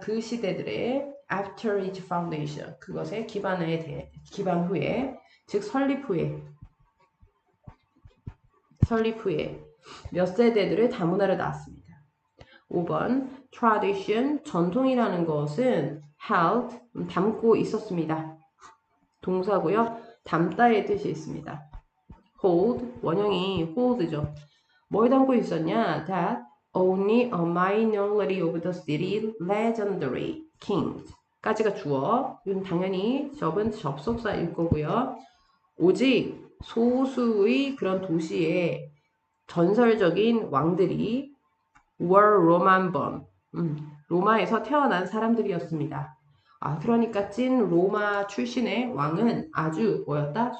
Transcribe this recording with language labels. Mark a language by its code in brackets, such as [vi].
[ko] 그 시대들의 [en] after its foundation, [ko] 그것의 기반 후에, 즉 설립 후에 몇 세대들의 다문화를 낳았습니다. 5번 tradition, 전통이라는 것은 held, 담고 있었습니다. 동사고요. 담다의 뜻이 있습니다. hold, 원형이 hold죠. 뭘 담고 있었냐? [en] That only a minority of the city's legendary kings [ko] 까지가 주어. 이건 당연히 접속사일 거고요. 오직 소수의 그런 도시의 전설적인 왕들이 [en] were Roman born. [ko] 로마에서 태어난 사람들이었습니다. 그러니까 찐 로마 출신의 왕은 아주 뭐였다?